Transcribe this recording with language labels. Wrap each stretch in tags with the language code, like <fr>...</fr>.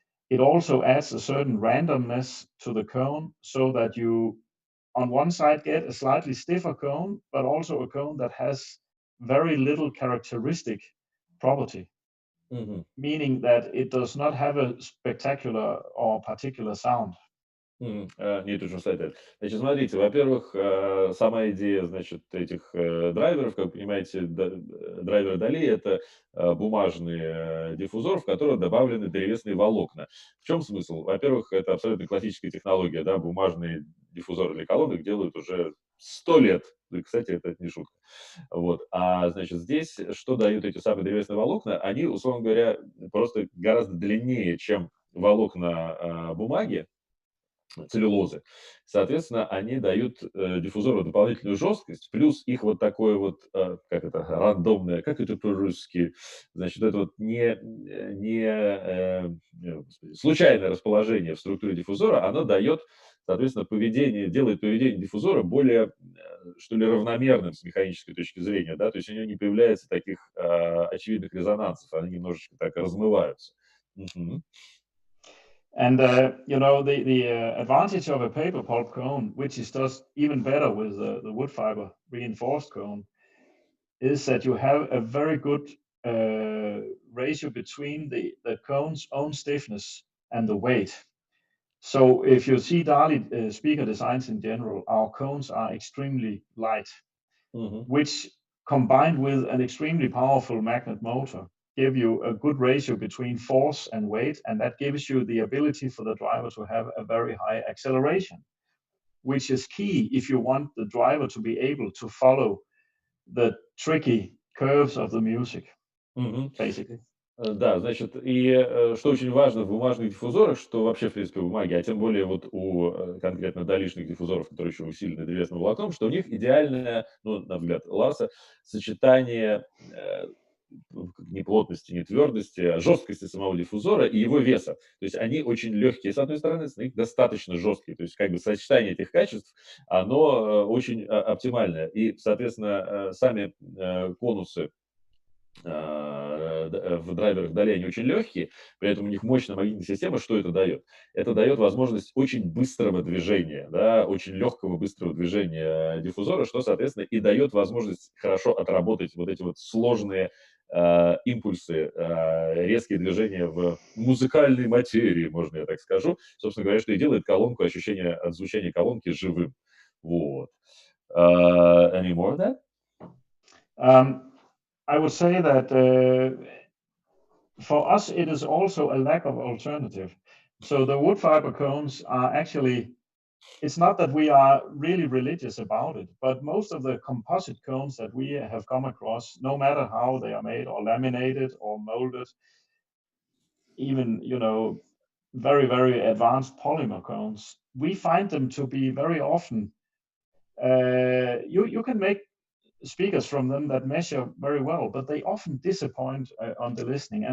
<en>It also adds a certain randomness to the cone, so that you on one side get a slightly stiffer cone, but also a cone that has very little characteristic property, meaning that it does not have a spectacular or particular sound. Need to translate it.</en> <ru>Значит, смотрите, во-первых, сама идея, значит, этих драйверов, как вы понимаете, драйвер DALI — это бумажный диффузор, в который добавлены древесные волокна. В чем смысл? Во-первых, это абсолютно классическая технология, да, бумажные диффузоры для колонок делают уже 100 лет. И, кстати, это не шутка. Вот. А, значит, здесь что дают эти самые древесные волокна? Они, условно говоря, просто гораздо длиннее, чем волокна бумаги, целлюлозы. Соответственно, они дают диффузору дополнительную жесткость, плюс их вот такое вот, как это, рандомное, как это по-русски, значит, это вот случайное расположение в структуре диффузора, оно дает, соответственно, делает поведение диффузора более, что ли, равномерным с механической точки зрения, да, то есть у него не появляется таких очевидных резонансов, они немножечко так размываются.</ru> <en>And the advantage of a paper pulp cone, which is does even better with the wood fiber reinforced cone, is that you have a very good ratio between the cone's own stiffness and the weight. So if you see DALI speaker designs in general, our cones are extremely light, which combined with an extremely powerful magnet motor give you a good ratio between force and weight, and that gives you the ability for the driver to have a very high acceleration, which is key if you want the driver to be able to follow the tricky curves of the music, basically.</en> <ru>Да, значит, и что очень важно в бумажных диффузорах, что вообще, в принципе, в бумаге, а тем более вот у конкретно далишных диффузоров, которые еще усилены древесным волокном, что у них идеальное, ну, на взгляд Ларса, сочетание не плотности, не твердости, а жесткости самого диффузора и его веса. То есть они очень легкие, с одной стороны, с них достаточно жесткие. То есть как бы сочетание этих качеств, оно очень оптимальное. И, соответственно, сами конусы в драйверах DALI, они очень легкие, при этом у них мощная магнитная система. Что это дает? Это дает возможность очень быстрого движения, да, очень легкого быстрого движения диффузора, что, соответственно, и дает возможность хорошо отработать вот эти вот сложные импульсы, резкие движения в музыкальной материи, можно я так скажу. Собственно говоря, что и делает колонку, ощущение от звучания колонки живым. Вот.</ru> <en>Any more of that? I would say that for us, it is also a lack of alternative. So the wood fiber cones are actually, it's not that we are really religious about it, but most of the composite cones that we have come across, no matter how they are made or laminated or molded, even, very, very advanced polymer cones, we find them to be very often, you can make speakers from them that measure very well, but they often disappoint on the listening.</en>